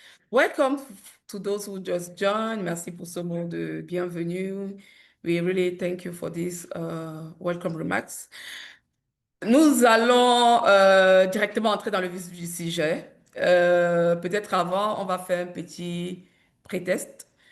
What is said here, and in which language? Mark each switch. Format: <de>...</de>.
<en>Welcome to those who just joined.</en> <fr>Merci pour ce mot de bienvenue.</fr> <en>We really thank you for this welcome remarks.</en> <fr>Nous allons directement entrer dans le vif du sujet. Peut-être avant, on va faire un petit pré-test.</fr>